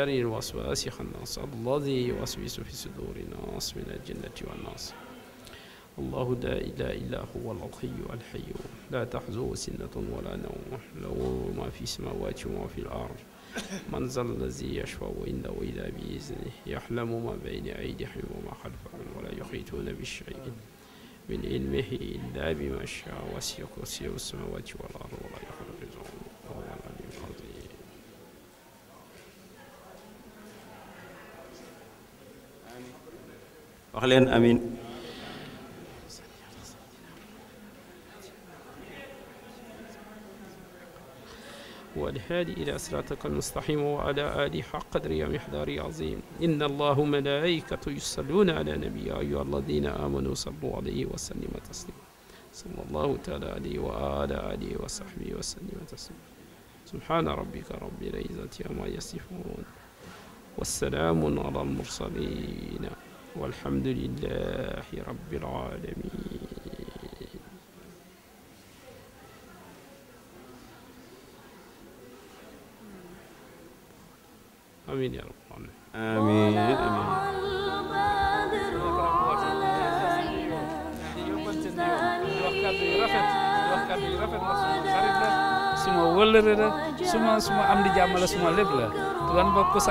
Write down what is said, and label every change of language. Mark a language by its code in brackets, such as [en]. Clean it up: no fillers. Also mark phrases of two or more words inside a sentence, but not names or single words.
[ar] الوسواس الخناس الذي يوسوس في صدور الناس من الجنة والناس الله لا إله إلا هو الحي القيوم لا تأخذه سنة ولا نوم له ما في السماوات وما في الأرض من ذا الذي يشفع عنده إلا بإذنه يعلم ما بين أيديهم وما خلفهم ولا يحيطون بشيء من علمه إلا بما شاء وسع كرسيه السماوات والأرض ولا يخلق رزقهم وهو العلي العظيم [wo] wax leen amiin [ar] والهادي إلى صراطك المستقيم وعلى آله حق قدره ومقداره عظيم إن الله وملائكته يصلون على النبي يا أيها الذين آمنوا صلوا عليه وسلموا تسليما صلى الله تعالى عليه وعلى آله وصحبه وسلم تسليما سبحان ربك رب العزة عما يصفون والسلام على المرسلين والحمد لله رب العالمين. آمين يا رب العالمين. [wo] suma wëllëre la suma am di jàmm la suma lépp la lan bokk ko